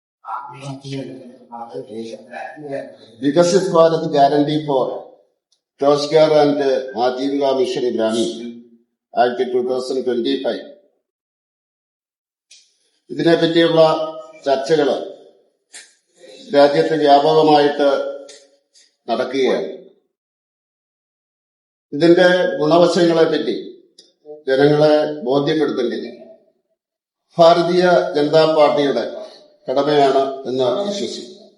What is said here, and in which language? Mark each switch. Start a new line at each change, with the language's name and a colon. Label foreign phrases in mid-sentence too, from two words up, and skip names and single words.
Malayalam: विकसित भारत गारंटी फॉर रोजगार एंड आजीविका मिशन ग्रामीण ആക്ട് 2025 ഇതിനെപ്പറ്റിയുള്ള ചർച്ചകൾ രാജ്യത്ത് വ്യാപകമായിട്ട് നടക്കുകയാണ്. ഇതിന്റെ ഗുണവശങ്ങളെപ്പറ്റി ജനങ്ങളെ ബോധ്യപ്പെടുത്തേണ്ടത് ഭാരതീയ ജനതാ പാർട്ടിയുടെ കടമയാണ് എന്ന് വിശ്വസിക്കുന്നു.